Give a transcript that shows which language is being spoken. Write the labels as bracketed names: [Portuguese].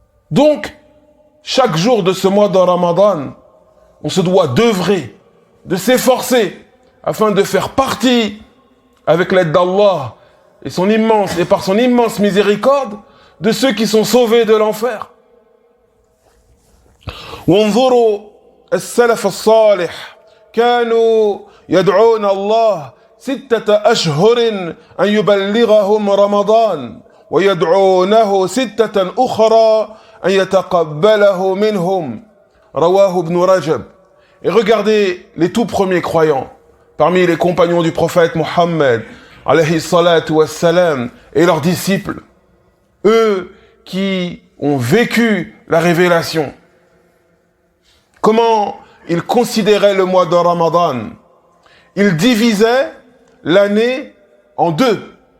[French] Donc, chaque jour de ce mois de Ramadan, on se doit d'œuvrer, de s'efforcer afin de faire partie, avec l'aide d'Allah et par son immense miséricorde, de ceux qui sont sauvés de l'enfer. [Arabic] وانظروا السلف الصالح كانوا يدعون الله 6 أشهر أن يبلغهم رمضان ويدعونه 6 أخرى أن يتقبله منهم رواه ابن رجب. [French] Et regardez les tout premiers croyants parmi les compagnons du prophète Mohammed alayhi salatu wassalam et leurs disciples, eux qui ont vécu la révélation. Comment ils considéraient le mois de Ramadan? Ils divisaient l'année en 2.